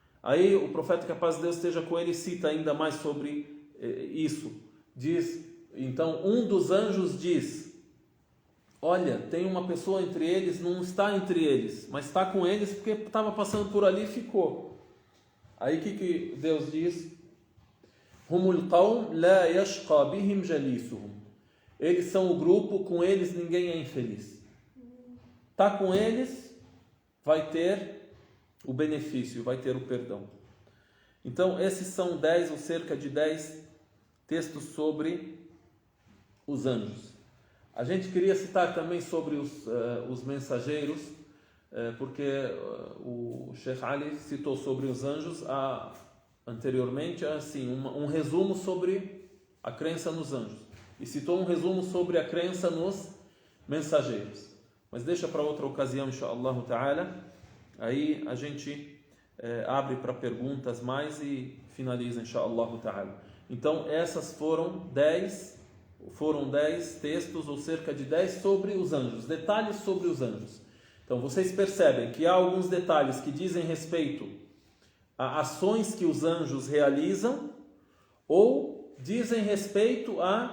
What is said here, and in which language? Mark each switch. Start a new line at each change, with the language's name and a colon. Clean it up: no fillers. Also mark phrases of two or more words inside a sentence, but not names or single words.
Portuguese: Aí o profeta, que a paz de Deus esteja com ele, cita ainda mais sobre isso. Diz, então, um dos anjos diz: olha, tem uma pessoa entre eles, não está entre eles, mas está com eles porque estava passando por ali e ficou. Aí o que Deus diz?
Arabic: هم القوم لا يشقى بهم جليسهم.
Portuguese: Eles são o grupo, com eles ninguém é infeliz. Está com eles, vai ter o benefício, vai ter o perdão. Então, esses são 10 ou cerca de 10 textos sobre os anjos. A gente queria citar também sobre os mensageiros, porque o Sheikh Ali citou sobre os anjos anteriormente, assim, um resumo sobre a crença nos anjos. E citou um resumo sobre a crença nos mensageiros. Mas deixa para outra ocasião,
Arabic: إن شاء الله تعالى.
Portuguese: Aí a gente abre para perguntas mais e finaliza,
Arabic: إن شاء الله تعالى.
Portuguese: Então, essas foram 10 textos, ou cerca de 10, sobre os anjos, detalhes sobre os anjos. Então, vocês percebem que há alguns detalhes que dizem respeito a ações que os anjos realizam, ou dizem respeito a...